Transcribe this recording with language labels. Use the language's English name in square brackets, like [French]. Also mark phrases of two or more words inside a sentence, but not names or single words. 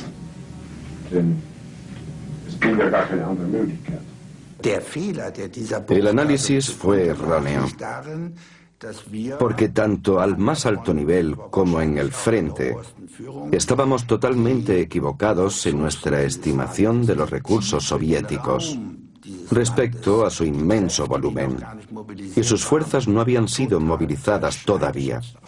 [German] Denn es blieb ja gar keine andere Möglichkeit. [Spanish] El análisis fue erróneo, porque tanto al más alto nivel como en el frente estábamos totalmente equivocados en nuestra estimación de los recursos soviéticos respecto a su inmenso volumen, y sus fuerzas no habían sido movilizadas todavía.